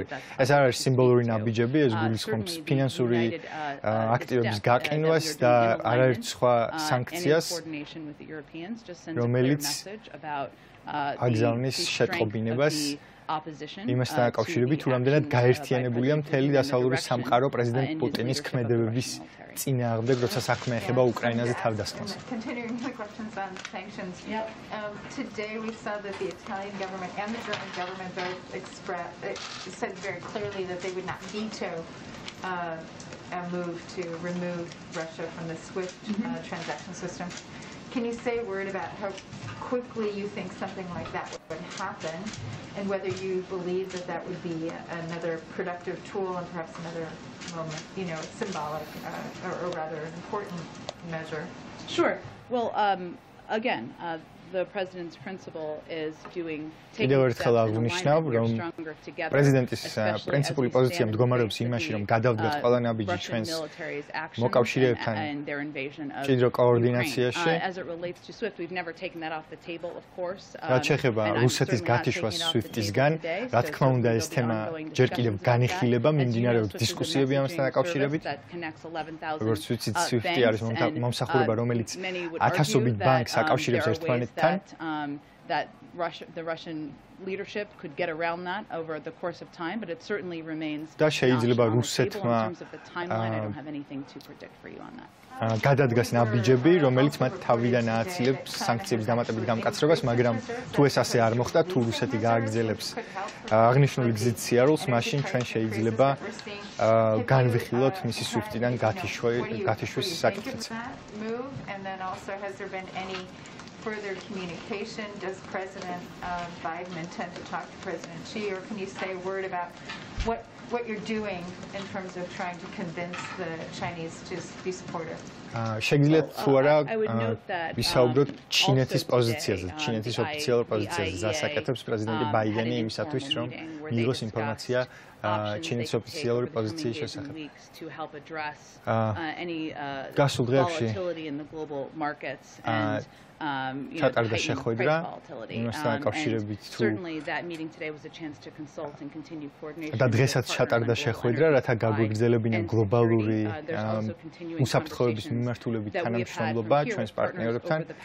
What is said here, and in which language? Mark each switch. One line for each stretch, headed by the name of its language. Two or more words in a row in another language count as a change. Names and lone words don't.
Georgian: ეს არ არის სიმბოლური ნაბიჯები, ეს გულისხმობს ფინანსური აქტივების გაყინვას და არაერთ სხვა სანქციას, რომელიც აგზავნის შეტყობინებას იმასთან დაკავშირებით, თუ რამდენად გაერთიანებულია მთელი დასავლური სამყარო პრეზიდენტ პუტინის ქმედებების წინააღმდეგ, როცა საქმე ეხება უკრაინაზე თავდასხმას.
English: Continuing the questions on sanctions. Today we saw that the Italian government and the German government both said very clearly that they would not veto a move to remove Russia from the SWIFT transaction system. Can you say a word about how quickly you think something like that would happen, and whether you believe that that would be another productive tool and perhaps another, symbolic or rather important measure? Sure. Well, again, the president's principle is
Georgian: კიდევ ერთხელ აღნიშნავ, რომ პრეზიდენტის პრინციპული პოზიცია მდგომარეობს იმაში, რომ გადავდგათ ყველა ნაბიჯი ჩვენს მოკავშირეებთან მჭიდრო კოორდინაციაში. რაც შეეხება რუსეთის გათიშვას SWIFT-ისგან, რა თქმა უნდა, ეს თემა ჯერ კიდევ განიხილება, მიმდინარეობს დისკუსიები ამასთან დაკავშირებით. როგორც ვიცით, SWIFT-ი არის მომსახურება, რომელიც ათასობით ბანკს აკავშირებს ერთმანეთთან.
English: The Russian leadership could get around that over the course of time, but it certainly remains.
Georgian: და შეიძლება რუსეთმა გადადგას ნაბიჯები, რომელიც მათ თავიდან ააცილებს სანქციების დამატებით გამკაცრებას, მაგრამ თუ ეს ასე არ მოხდა, თუ რუსეთი გააგრძელებს აღნიშნული გზით სიარულს, მაშინ ჩვენ შეიძლება განვიხილოთ მისი SWIFT-დან გათიშვის საკითხიც.
English: Further communication? Does President Biden intend to talk to President Xi, or can you say a word about what you're doing in terms of trying to convince the Chinese to be supportive?
Georgian: შეგიძლიათ თუ არა ვისაუბროთ ჩინეთის პოზიციაზე, ჩინეთის ოფიციალურ პოზიციაზე, დასაკეთებს პრეზიდენტი ბაიდენი იმისათვის, რომ მიიღოს ინფორმაცია ჩინეთის ოფიციალური პოზიციის შესახებ. გასულ დღეებში ჩატარდა შეხვედრა იმასთან დაკავშირებით თუ და დღესაც ჩატარდა შეხვედრა, რათა გაგვიგრძელებინა გლობალური უსაფრთხოების მიმართულებით თანამშრომლობა ჩვენს პარტნიორებთან.